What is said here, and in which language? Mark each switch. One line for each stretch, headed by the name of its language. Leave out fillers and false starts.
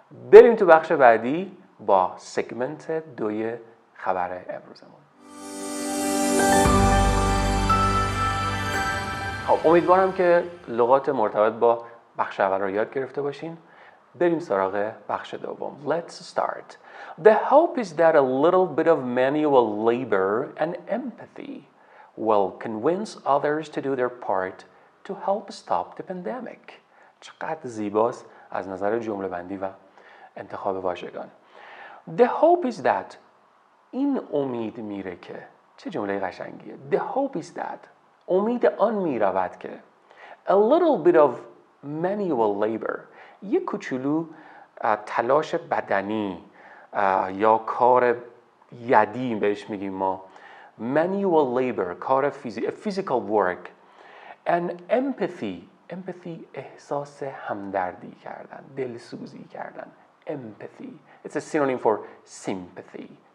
Persian: بریم تو بخش بعدی با سگمنت 2 خبر امروزمون. خب امیدوارم که لغات مرتبط با بخش اول رو یاد گرفته باشین. بریم سراغ بخش دوم.
English: Let's start. The hope is that a little bit of manual labor and empathy will convince others to do their part to help stop the pandemic.
Persian: چقدر زیباست از نظر جمله بندی و انتخاب واژگان.
English: The hope is that
Persian: این امید میره که چه جمله قشنگیه.
English: The hope is that
Persian: امید آن میرود که
English: a little bit of manual labor
Persian: یه کوچولو تلاش بدنی یا کار یدی بهش میگیم ما
English: manual labor کار physical work and empathy
Persian: احساس همدردی کردن دلسوزی کردن
English: empathy it's a synonym for sympathy